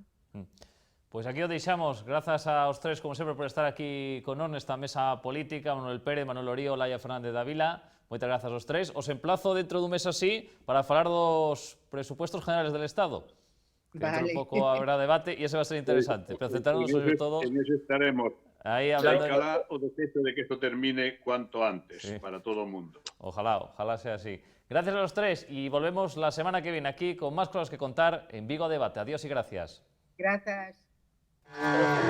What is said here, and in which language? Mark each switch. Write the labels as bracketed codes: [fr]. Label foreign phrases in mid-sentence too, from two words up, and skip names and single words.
[gl] Pois aquí o deixamos. Grazas aos tres, como sempre, por estar aquí con nós nesta mesa política. Manuel Pérez, Manuel Orío, Olaya Fernández Dávila. Moitas grazas aos tres. Os emplazo dentro dun mes así para falar dos [es] presupuestos generales del Estado. [gl] Que dentro un pouco habrá debate e ese [es] va a ser [gl] interesante. Pero centrarnos sobre todo... [es] En eso estaremos. Ahí hablando... Ojalá o deseo de que esto termine cuanto antes, sí, para todo el mundo. Ojalá sea así. Gracias a los tres y volvemos la semana que viene aquí con más cosas que contar en Vigo Debate. Adiós y gracias.